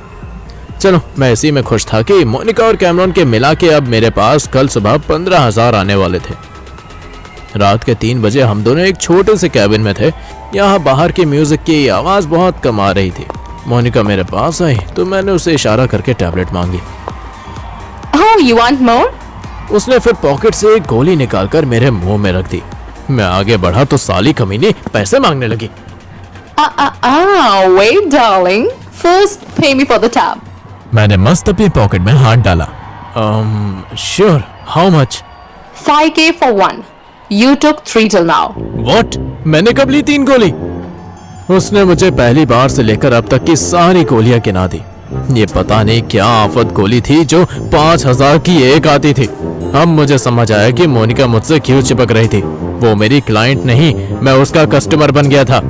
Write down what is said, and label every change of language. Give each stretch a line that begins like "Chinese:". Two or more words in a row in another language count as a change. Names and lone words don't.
Hindi: चलो, मैं इसी में खुश था कि मोनिका और कैमरॉन के मिला के अब मेरे पास कल सुबह 15,000 आने वाले थे। रात के 3 बजे हम दोनों एक छोटे से कैबिन में थे। यहाँ बाहर की म्यूजिक की आवाज बहुत कम आ रही थी। मोनिका मेरे पास आई तो मैंने उसे इशारा करके टैबलेट मांगी।
English: Oh, you want more?
Hindi: उसने फिर पॉकेट से एक गोली निकालकर मेरे मुंह में रख दी। मैं आगे बढ़ा तो साली कमीनी पैसे मांगने लगी।
English: Wait, darling. First, pay me for the tab.
Hindi: मैंने मस्त अपनी पॉकेट में हाथ डाला।
English: Sure. How much? 5K for one. You took 3 till now. What?
Hindi: मैंने कब ली 3 गोली? उसने मुझे पहली बार से लेकर अब तक की सारी गोलियां गिना दी। ये पता नहीं क्या आफत गोली थी जो 5,000 की एक आती थी। अब मुझे समझ आया कि मोनिका मुझसे क्यों चिपक रही थी। वो मेरी क्लाइंट नहीं, मैं उसका कस्टमर बन गया था।